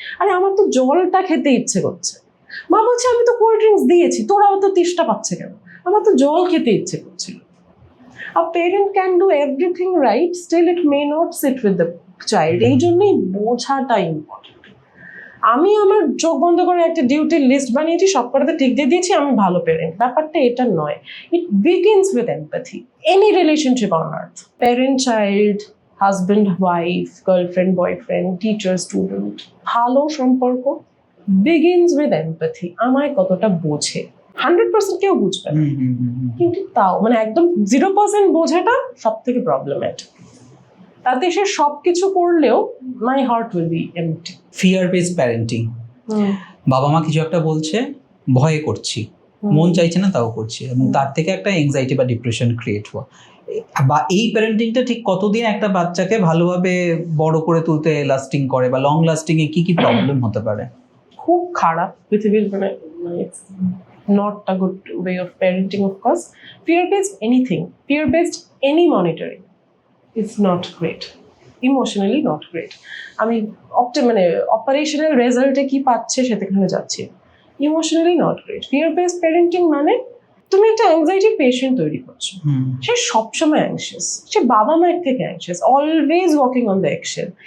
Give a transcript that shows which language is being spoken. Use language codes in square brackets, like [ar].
[bn] আরে আমার তো জলটা খেতে ইচ্ছে করছে, মা বলছে আমি তো কোল্ড ড্রিঙ্কস দিয়েছি, তোরা অত তেষ্টা পাচ্ছে কেন? আমার তো জল খেতে ইচ্ছে করছিল। [en] A parent can do everything right, still it may not sit with the child. [bn] এই জন্যই বোঝাটা ইম্পর্টেন্ট। আমি আমার চোখ বন্ধ করে একটা ডিউটির লিস্ট বানিয়েছি, সব কটাতে ঠিক দিয়ে দিয়েছি, আমি ভালো প্যারেন্ট, ব্যাপারটা এটা নয়। [en] It begins with empathy. Any relationship on earth, parent child, husband wife, girlfriend boyfriend, teacher student, [bn] ভালো সম্পর্ক [en] Begins with empathy. [bn] আমায় কতটা বোঝে, 100% কেউ বুঝবে না, কিন্তু তাও মানে একদম 0% বোঝাটা সব থেকে প্রবলেমেটিক। তাতে সে সবকিছু করলেও [en] My heart will be empty. [bn] Fear based parenting, বাবা মা কিছু একটা বলছে, ভয়ে করছি, মন চাইছে না তাও করছি, এবং তার থেকে একটা এনজাইটি বা ডিপ্রেশন ক্রিয়েট হওয়া। বা এই প্যারেন্টিংটা ঠিক কতদিন একটা বাচ্চাকে ভালোভাবে বড় করে তুলতে লাস্টিং করে, বা লং লাস্টিং এ কি কি প্রবলেম হতে পারে? খুব খারাপ পৃথিবীর, মানে [en] not a good way of parenting, of course. Fear-based anything, fear-based any monitoring is not great. Emotionally not great. [bn] আমি মানে অপারেশনাল রেজাল্টে কি পাচ্ছে সেখানে যাচ্ছি, [en] Emotionally not great. [bn] Fear based parenting মানে তুমি একটা অ্যাংজাইটির পেশেন্ট তৈরি করছো, সে সবসময় অ্যাংশিয়াস, সে বাবা মায়ের থেকে anxious, [en] Always walking on the eggshell.